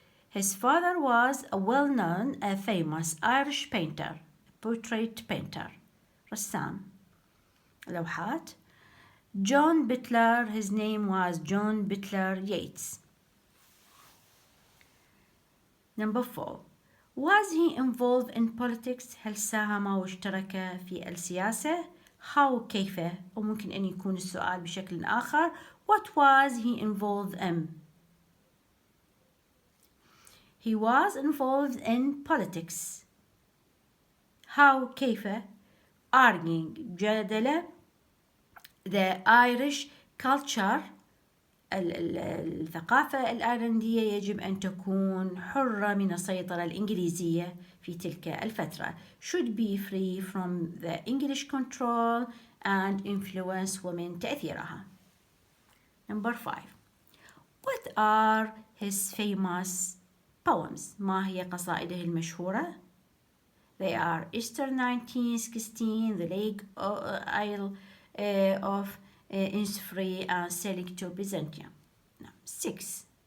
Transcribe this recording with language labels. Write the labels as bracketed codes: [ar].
[en] His father was a well-known, a famous Irish painter, portrait painter, [ar] رسام لوحات. [en] John Butler, his name was John Butler Yeats. Number four, was he involved in politics? [ar] هل ساهم واشترك في السياسة؟ how كيف؟ وممكن أن يكون السؤال بشكل آخر. [en] What was he involved in? He was involved in politics. how كيف؟ arguing جادل the Irish culture [ar] الثقافة الأيرلندية يجب أن تكون حرة من السيطرة الإنجليزية في تلك الفترة. [en] Should be free from the English control and influence women تأثيرها. Number 5. What are his famous poems? [ar] ما هي قصائده المشهورة؟ [en] They are Easter 1916, The Lake Isle of Innisfree, and Sailing to Byzantium. 6.